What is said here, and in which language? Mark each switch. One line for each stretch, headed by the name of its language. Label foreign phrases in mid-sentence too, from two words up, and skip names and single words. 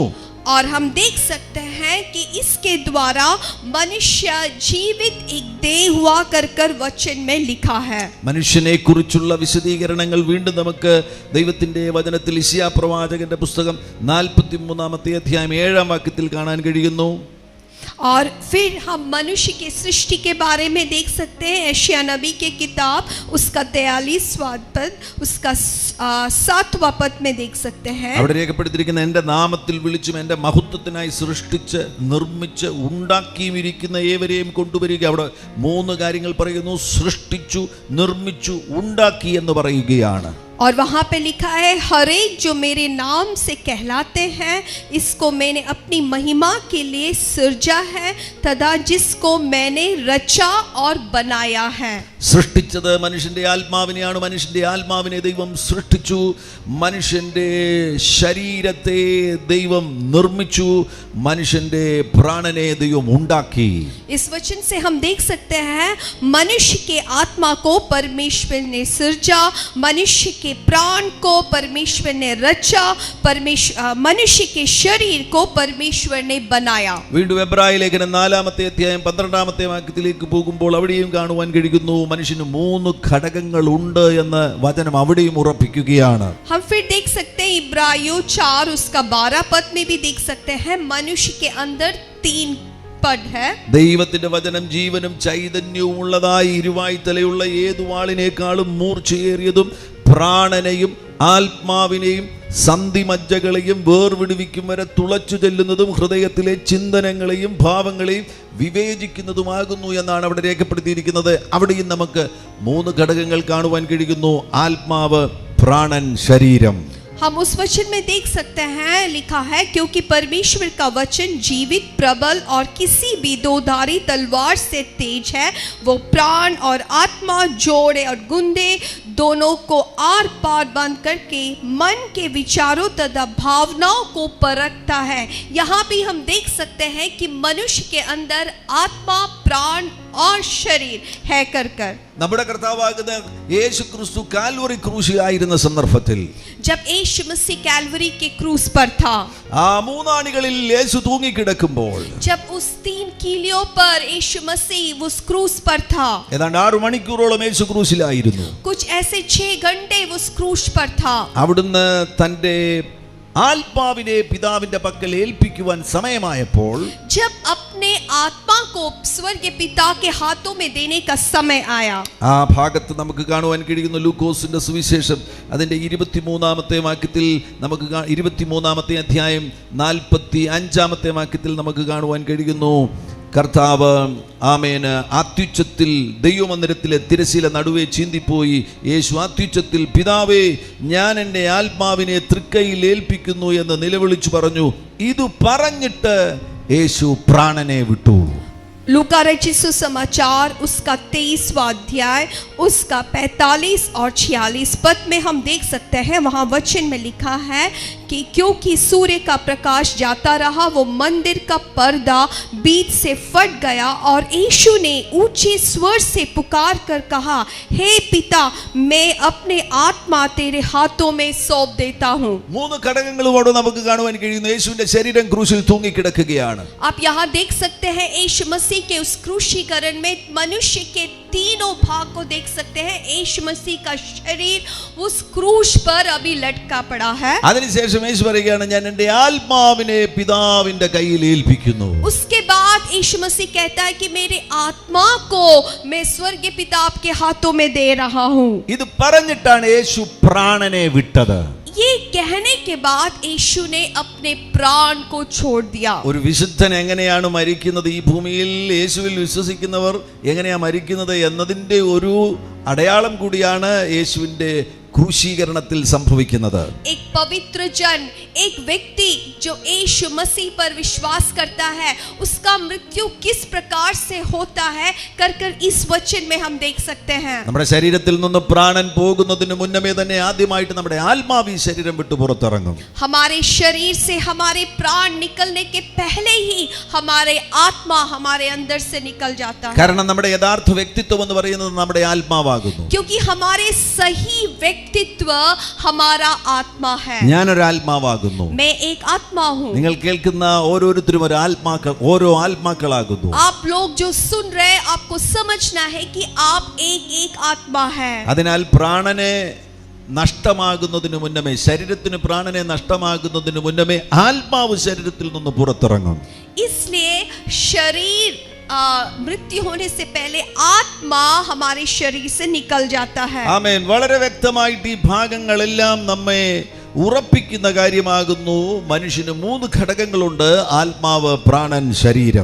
Hindi: और हम देख सकते हैं कि इसके द्वारा मनुष्य जीवित एक देह हुआ कर वचन में लिखा है.
Malayalam: മനുഷ്യനെ കുറിച്ചുള്ള വിശദീകരണങ്ങൾ വീണ്ടും നമുക്ക് ദൈവത്തിന്റെ വചനത്തിൽ യിശയ്യാ പ്രവാചകന്റെ പുസ്തകം 43-ാമത്തെ അധ്യായം 7-ാം വാക്യത്തിൽ കാണാൻ കഴിയുന്നു.
Hindi: और फिर हम मनुष्य की सृष्टि के बारे में देख सकते हैं यशायाह नबी के किताब उसका 43वां पद उसका 7वां पद में देख सकते हैं.
Malayalam: അവിടെ രേഖപ്പെടുത്തിയിരിക്കുന്ന എൻ്റെ നാമത്തിൽ വിളിച്ചും എൻ്റെ മഹത്വത്തിനായി സൃഷ്ടിച്ച് നിർമ്മിച്ച് ഉണ്ടാക്കിയിരിക്കുന്ന ഏവരെയും കൊണ്ടുവരിക. അവിടെ മൂന്ന് കാര്യങ്ങൾ പറയുന്നു. സൃഷ്ടിച്ചു, നിർമ്മിച്ചു, ഉണ്ടാക്കി എന്ന് പറയുകയാണ്.
Hindi: और वहाँ पे लिखा है हर एक जो मेरे नाम से कहलाते हैं इसको मैंने अपनी महिमा के लिए सृजा है तथा जिसको मैंने रचा और बनाया है.
Malayalam: സൃഷ്ടിച്ചത് മനുഷ്യന്റെ ആത്മാവിനെയാണ്. മനുഷ്യന്റെ ആത്മാവിനെ ദൈവം സൃഷ്ടിച്ചു. മനുഷ്യന്റെ ശരീരത്തെ ദൈവം നിർമ്മിച്ചു. മനുഷ്യന്റെ പ്രാണനെ ദൈവം ഉണ്ടാക്കി.
Hindi: इस वचन से हम देख सकते हैं मनुष्य के आत्मा को परमेश्वर ने सृजा, मनुष्य के प्राण को परमेश्वर ने रचा, मनुष्य के शरीर को परमेश्वर ने बनाया.
Malayalam: വീണ്ടും എബ്രായ ലേഖനം 4-ാമത്തെ അധ്യായം 12-ാമത്തെ വാക്യത്തിലേക്ക് പോകുമ്പോൾ അവിടെയും കാണുവാൻ കഴിയുന്നു മനുഷ്യന് മൂന്ന് ഘടകങ്ങൾ ഉണ്ട് എന്ന് വചനം അവിടെയും ഉറപ്പിക്കുകയാണ്.
Hindi: हम फिर देख सकते हैं इब्रानियों 4 उसका 12 पद में भी देख सकते हैं मनुष्य के अंदर 3 पद है.
Malayalam: ദൈവത്തിന്റെ വചനം ജീവനും ചൈതന്യവും ഉള്ളതായി ഇരുവായി തലയുള്ള ഏതു വാളിനേക്കാളും മൂർച്ചയേറിയതും പ്രാണനെയും ആത്മാവിനെയും സന്ധിമജ്ജകളെയും വേർവിടുവിക്കും വരെ തുളച്ചു ചെല്ലുന്നതും ഹൃദയത്തിലെ ചിന്തനങ്ങളെയും ഭാവങ്ങളെയും വിവേചിക്കുന്നതുമാകുന്നു എന്നാണ് അവിടെ രേഖപ്പെടുത്തിയിരിക്കുന്നത്. അവിടെയും നമുക്ക് മൂന്ന് ഘടകങ്ങൾ കാണുവാൻ കഴിയുന്നു. ആത്മാവ്, പ്രാണൻ, ശരീരം.
Hindi: हम उस वचन में देख सकते हैं लिखा है क्योंकि परमेश्वर का वचन जीवित, प्रबल और किसी भी दोधारी तलवार से तेज है. वो प्राण और आत्मा, जोड़े और गुंदे दोनों को आर पार बंद करके मन के विचारों तथा भावनाओं को परखता है. यहाँ भी हम देख सकते हैं कि मनुष्य के अंदर आत्मा, प्राण और शरीर है कर
Malayalam: നമ്മുടെ കർത്താവാകുന്ന യേശു ക്രിസ്തു കാൽവറി ക്രൂശിലായിരുന്ന സന്ദർഭത്തിൽ
Hindi: जब यीशु मसीह कैलवरी के क्रूस पर था,
Malayalam: ആ മൂന്നാണികളിൽ യേശു തൂങ്ങിക്കിടക്കുമ്പോൾ
Hindi: जब उस 3 कीलियों पर यीशु मसीह उस क्रूस पर था,
Malayalam: ഏതാണ്ട് 6 മണിക്കൂറോളം യേശു ക്രൂശിലായിരുന്നു.
Hindi: कुछ ऐसे 6 घंटे उस क्रूस पर था.
Malayalam: അവിടുന്ന് തന്റെ ആത്മാവിനെ പിതാവിന്റെ പക്കൽ ഏൽപ്പിക്കുവാൻ സമയമായപ്പോൾ
Hindi: जब अपने आत्मा को स्वर्गीय पिता के हाथों में देने का समय आया,
Malayalam: ആ ഭാഗത്ത് നമുക്ക് കാണുവാൻ കഴിയുന്ന ലൂക്കോസിന്റെ സുവിശേഷം അതിന്റെ 23-ാമത്തെ വാക്യത്തിൽ നമുക്ക് 23-ാമത്തെ അധ്യായം 45-ാമത്തെ വാക്യത്തിൽ നമുക്ക് കാണുവാൻ കഴിയുന്നു. കർത്താവ് ആമേന് അത്യുച്ചത്തിൽ ദൈവമന്ദിരത്തിലെ തിരശീല നടുവേ ചീന്തിപ്പോയി. യേശു അത്യുച്ചത്തിൽ പിതാവേ ഞാൻ എൻ്റെ ആത്മാവിനെ തൃക്കൈയിൽ ഏൽപ്പിക്കുന്നു എന്ന് നിലവിളിച്ചു പറഞ്ഞു. ഇത് പറഞ്ഞിട്ട് യേശു പ്രാണനെ വിട്ടു.
Hindi: लूका रचित सुसमाचार उसका 23वां अध्याय उसका 45 और 46 पद में हम देख सकते हैं वहाँ वचन में लिखा है कि क्योंकि सूर्य का प्रकाश जाता रहा वो मंदिर का पर्दा बीच से फट गया और यीशु ने ऊंचे स्वर से पुकार कर कहा, हे पिता मैं अपने आत्मा तेरे हाथों में सौंप देता हूँ.
Malayalam: മൂന്ന് ഘടകങ്ങളോട് നമുക്ക് കാണുവാൻ കഴിയുന്നു. യേശുവിന്റെ ശരീരം ക്രൂശിൽ തൂങ്ങിക്കിടക്കുകയാണ്.
Hindi: आप यहाँ देख सकते हैं यीशु मसीह के उस क्रूसीकरण में मनुष्य के तीनों भाग को देख सकते हैं. यीशु मसीह का शरीर उस क्रूस पर अभी लटका पड़ा है.
Malayalam: അതിനുശേഷം യേശു പറയുകയാണ് ഞാൻ എൻ്റെ ആത്മാവിനെ പിതാവിന്റെ കയ്യിൽ ഏൽപ്പിക്കുന്നു.
Hindi: उसके बाद यीशु मसीह कहता है कि मेरे आत्मा को मैं स्वर्गीय पिता के हाथों में दे रहा हूँ.
Malayalam: ഇത് പറഞ്ഞിട്ടാണ് യേശു പ്രാണനെ വിട്ടത്.
Hindi: ये कहने के बाद यीशु ने अपने प्राण को छोड़ दिया.
Malayalam: ഒരു വിശുദ്ധൻ എങ്ങനെയാണ് മരിക്കുന്നത്, ഈ ഭൂമിയിൽ യേശുവിൽ വിശ്വസിക്കുന്നവർ എങ്ങനെയാ മരിക്കുന്നത് എന്നതിൻ്റെ ഒരു അടയാളം കൂടിയാണ് യേശുവിൻ്റെ ക്രൂശീകരണത്തിൽ സംഭവിക്കുന്നത്.
Hindi: एक पवित्र जन, एक व्यक्ति जो यीशु मसीह पर विश्वास करता है, उसका मृत्यु किस प्रकार से होता है कर इस वचन में हम देख सकते हैं.
Malayalam: നമ്മുടെ ശരീരത്തിൽ നിന്ന് പ്രാണൻ പോകുന്നതിന് മുന്നമേ തന്നെ ആദ്യമായിട്ട് നമ്മുടെ ആത്മാവ് ഈ ശരീരം വിട്ടു പുറത്തിറങ്ങും.
Hindi: हमारे शरीर से हमारे प्राण निकलने के पहले ही हमारे आत्मा हमारे अंदर से निकल जाता है.
Malayalam: കാരണം നമ്മുടെ യഥാർത്ഥ വ്യക്തിത്വം എന്ന് പറയുന്നത് നമ്മുടെ ആത്മാവാകുന്നു.
Hindi: क्योंकि हमारे सही व्यक्तित्व हमारा आत्मा है.
Malayalam: ഞാനൊരു ആത്മാവാകുന്നു.
Hindi: मैं एक आत्मा हूँ.
Malayalam: നിങ്ങൾ കേൾക്കുന്ന ഓരോരുത്തരും ഒരു ഓരോ ആത്മാക്കളാകുന്നു.
Hindi: आप लोग जो सुन रहे हैं, आपको समझना है कि आप एक आत्मा है.
Malayalam: അതിനാൽ പ്രാണനെ നഷ്ടമാകുന്നതിന് മുന്നമേ, ശരീരത്തിന് പ്രാണനെ നഷ്ടമാകുന്നതിന് മുന്നമേ ആത്മാവ് ശരീരത്തിൽ നിന്ന് പുറത്തിറങ്ങും.
Hindi: इसलिए शरीर मृत्यु होने से पहले आत्मा हमारे शरीर से निकल जाता है.
Malayalam: ആമേൻ. വളരെ വ്യക്തമായിട്ട് ഈ ഭാഗങ്ങളെല്ലാം നമ്മെ ഉറപ്പിക്കുന്ന കാര്യമാകുന്നു. മനുഷ്യന് 3 ഘടകങ്ങളുണ്ട്: ആത്മാവ്, പ്രാണൻ, ശരീരം.